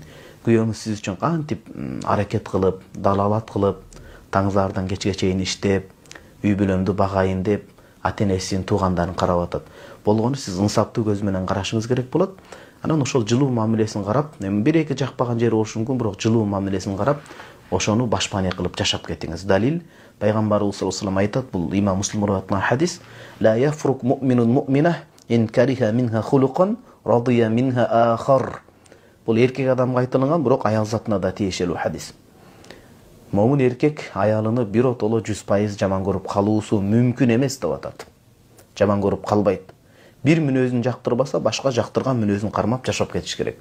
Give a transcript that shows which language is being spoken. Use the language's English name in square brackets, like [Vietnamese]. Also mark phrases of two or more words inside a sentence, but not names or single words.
[Kyrgyz] Күйөөңүз сиз үчүн кантип аракет кылып, далалат кылып, таңзаардан кечке чейин иштеп, үй бүлөмдү багайын деп, ата-энесин, туугандарын карап атат. Болгону сиз инсаптуу көз менен карашыңыз керек болот. Анан ошол жылуу мамилесин карап, бир-эки жакпаган жери болушу мүмкүн, бирок жылуу мамилесин карап, ошону башпаанек кылып жашап кетиңиз. Далил, пайгамбарыбыз [Arabic] صلى الله عليه وسلم [Kyrgyz] айтат, бул имам Муслим риwayatынан хадис: [Arabic] "لا يفرك مؤمن مؤمنة إن كره منها خلقا رضي منها آخر." [Kyrgyz] Бул эркек адамга айтылган, бирок аял затына да тиешелүү хадис. Момун эркек аялыны биротоло 100% жаман көрүп калуусу мүмкүн эмес деп атат. Жаман көрүп калбайт. Бир мүнөзүн жактырбаса, башка жактырган мүнөзүн кармап жашап кетиш керек.